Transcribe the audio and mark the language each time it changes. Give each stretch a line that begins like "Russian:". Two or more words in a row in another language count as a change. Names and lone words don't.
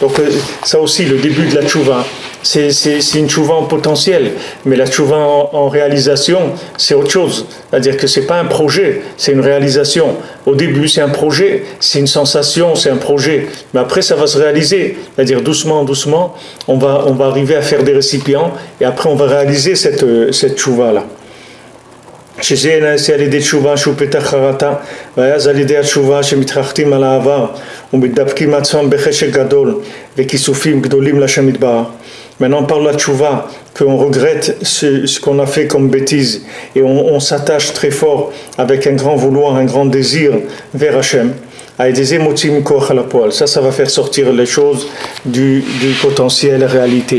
French: Donc ça aussi, le début de la tchouva, c'est une tchouva en potentiel, mais la tchouva en réalisation, c'est autre chose. C'est-à-dire que c'est pas un projet, c'est une réalisation. Au début, c'est un projet, c'est une sensation, c'est un projet. Mais après, ça va se réaliser. C'est-à-dire doucement, doucement, on va arriver à faire des récipients, et après, on va réaliser cette tchouva-là.
Hebrew: שזה נעשה על ידי תשובה שהוא פתח חרטה, ואז על ידי התשובה שמתרחקים על העבר ומתדבקים עצמם בחשק גדול וכיסופים גדולים לשם יתברך.
French: Maintenant, par la tchouva, qu'on regrette ce qu'on a fait comme bêtise et on s'attache très fort avec un grand vouloir, un grand désir vers Hachem. Ça va faire sortir les choses du potentiel réalité.